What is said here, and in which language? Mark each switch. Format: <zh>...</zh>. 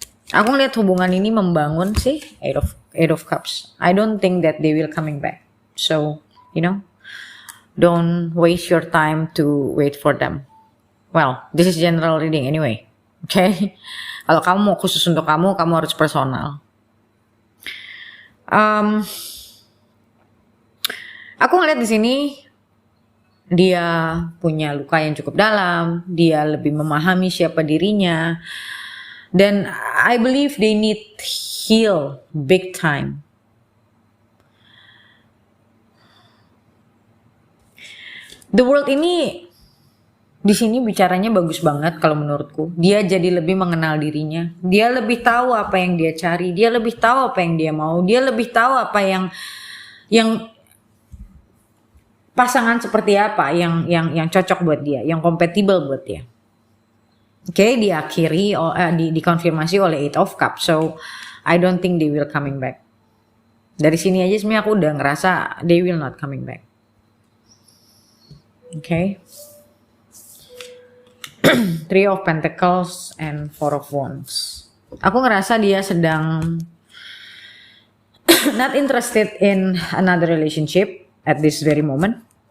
<id>Aku ngeliat hubungan ini membangun sih.</id> <en>Eight of Cups. I don't think that they will coming back. So, don't waste your time to wait for them. Well, this is general reading anyway. Okay?</en> <id>Kalau kamu mau khusus untuk kamu harus personal. Aku ngeliat di sini dia punya luka yang cukup dalam, dia lebih memahami siapa dirinya, dan</id> <en>I believe they need heal big time.</en> <id>The World ini di sini bicaranya bagus banget kalau menurutku. Dia jadi lebih mengenal dirinya. Dia lebih tahu apa yang dia cari. Dia lebih tahu apa yang dia mau. Dia lebih tahu apa yang pasangan seperti apa yang cocok buat dia, yang kompatibel buat dia. Oke, diakhiri dikonfirmasi oleh Eight of Cups.</id> <en>So I don't think they will coming back.</en> <id>Dari sini aja sebenarnya aku udah ngerasa</id> <en>they will not coming back. Okay. Three of Pentacles and Four of Wands.</en> <id>Aku ngerasa dia sedang</id> <en>not interested in another relationship at this very moment.</en>